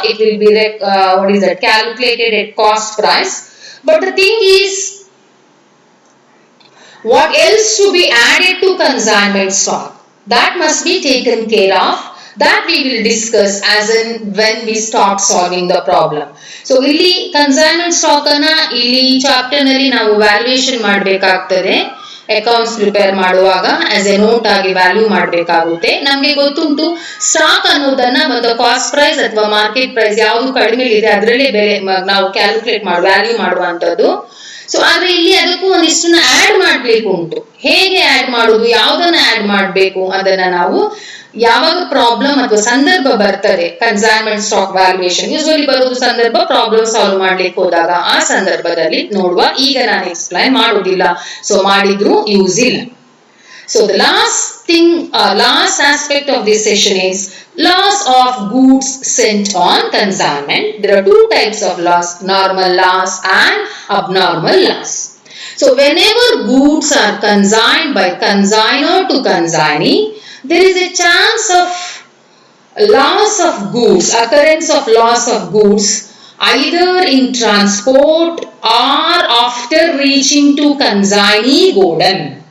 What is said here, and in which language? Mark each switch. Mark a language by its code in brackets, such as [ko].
[en] It will be calculated at cost price. But the thing is, what else to be added to consignment stock? That must be taken care of. That we will discuss as in when we start solving the problem. [kn] So ಇಲ್ಲಿ consignment stock ಅನ್ನ ಇಲ್ಲಿ chapter ನಲ್ಲಿ ನಾವು valuation ಮಾಡಬೇಕಾಗ್ತದೆ. Accounts prepare ಮಾಡುವಾಗ as A note ಆಗಿ value ಮಾಡಬೇಕಾಗುತ್ತೆ. ನಮಗೆ ಗೊತ್ತುಂಟು ಸ್ಟಾಕ್ ಅನ್ನೋದನ್ನ ಒಂದು ಕಾಸ್ಟ್ ಪ್ರೈಸ್ ಅಥವಾ ಮಾರ್ಕೆಟ್ ಪ್ರೈಸ್ ಯಾವುದು ಕಡಿಮೆ ಇದೆ ಅದರಲ್ಲೇ ಬೆಲೆ ನಾವು ಕ್ಯಾಲ್ಕುಲೇಟ್ ವ್ಯಾಲ್ಯೂ ಮಾಡುವಂತದ್ದು. ಸೊ ಆದ್ರೆ ಇಲ್ಲಿ ಅದಕ್ಕೂ ಒಂದಿಷ್ಟನ್ನ ಆಡ್ ಮಾಡ್ಬೇಕು ಉಂಟು. ಹೇಗೆ ಆಡ್ ಮಾಡುದು, ಯಾವ್ದನ್ನ ಆಡ್ ಮಾಡಬೇಕು ಅದನ್ನ ನಾವು ಯಾವಾಗ ಪ್ರಾಬ್ಲಮ್ ಅಥವಾ ಸಂದರ್ಭ ಬರ್ತದೆ ಕನ್ಸೈನ್ಮೆಂಟ್ ಸ್ಟಾಕ್ ವ್ಯಾಲ್ಯೂಯೇಷನ್ ಯೂಶುವಲಿ ಬರೋದು ಸಂದರ್ಭ ಪ್ರಾಬ್ಲಮ್ ಸಾಲ್ವ್ ಮಾಡ್ಲಿಕ್ಕೆ ಹೋದಾಗ ಆ ಸಂದರ್ಭದಲ್ಲಿ ನೋಡುವ. ಈಗ ನಾನು ಎಕ್ಸ್ಪ್ಲೈನ್ ಮಾಡುವುದಿಲ್ಲ, ಸೊ ಮಾಡಿದ್ರು ಯೂಸ್ ಇಲ್ಲ. [en] So the last aspect of this session is loss of goods sent on consignment. There are two types of loss: normal loss and abnormal loss. So whenever goods are consigned by consignor to consignee, there is a chance of loss of goods, occurrence of loss of goods either in transport or after reaching to consignee godown.